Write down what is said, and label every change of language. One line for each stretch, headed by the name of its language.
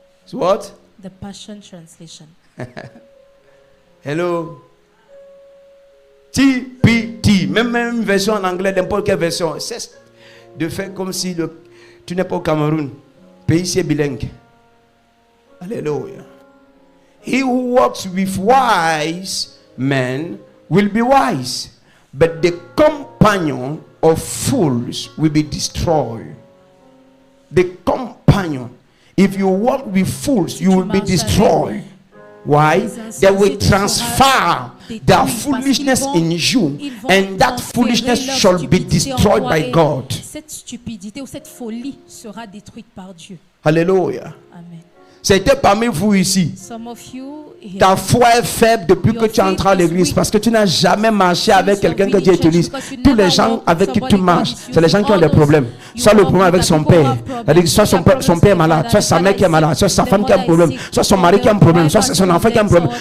English: So what? The Passion Translation. Hello.
French: TPT, même version en anglais, n'importe quelle version. C'est de faire comme si tu n'es pas au Cameroun. Pays ici est bilingue. Alléluia.
English: He who walks with wise men will be wise, but the companion of fools will be destroyed. The companion. If you walk with fools, you will be destroyed. Why? They will transfer their foolishness in you, and that foolishness shall be destroyed by God.
French: Cette stupidité ou cette folie sera détruite par Dieu.
English: Hallelujah. Amen.
French: C'était parmi vous ici.
English: Some of you here,
French: Ta foi est faible depuis que tu entres à l'église parce que tu n'as jamais marché avec quelqu'un que Dieu utilise. Tous les gens avec qui tu marches, c'est les gens qui ont des problèmes. Soit le problème avec son père, soit son père est malade, soit sa mère qui est malade, soit sa femme qui a un problème, soit son mari qui a un problème, soit c'est son enfant qui a un problème.